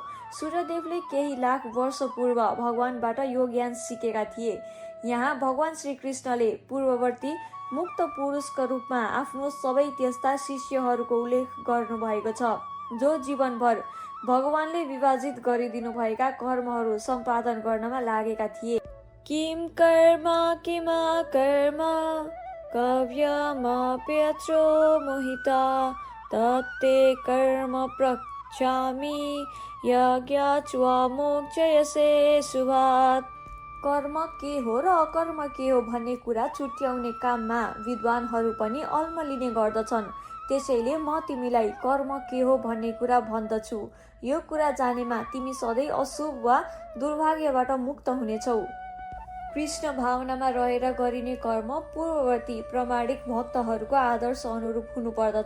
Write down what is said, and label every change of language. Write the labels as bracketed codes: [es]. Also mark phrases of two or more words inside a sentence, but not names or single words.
[ne] सूर्यदेवले केही लाख वर्ष पूर्व भगवानबाट यो ज्ञान सिकेका थिए। यहाँ भगवान श्री कृष्णले पूर्ववर्ती मुक्त पुरुषको रूपमा आफ्नो सबै त्यस्ता शिष्यहरूको उल्लेख गर्नुभएको छ जो जीवनभर भगवानले विभाजित गरिदिनु भएका कर्महरू सम्पादन गर्नमा लागेका थिए। [sa] किम कर्म किमा कर्म कव्यमप्यत्रो मोहिता तत्ते कर्म प्रक्षामि यज्ञाच्वा मोक्षयसे शुभात्। [ne] कर्म के हो र अकर्म के हो भन्ने कुरा छुट्याउने काममा विद्वानहरू पनि अल्मलिने गर्दछन्। त्यसैले म तिमीलाई कर्म के हो भन्ने कुरा भन्दछु। यो कुरा जानेमा तिमी सधैँ अशुभ वा दुर्भाग्यबाट मुक्त हुनेछौ। कृष्ण भावनामा रहेर गरिने कर्म पूर्ववर्ती प्रामाणिक भक्तहरूको आदर्श अनुरूप हुनुपर्दछ।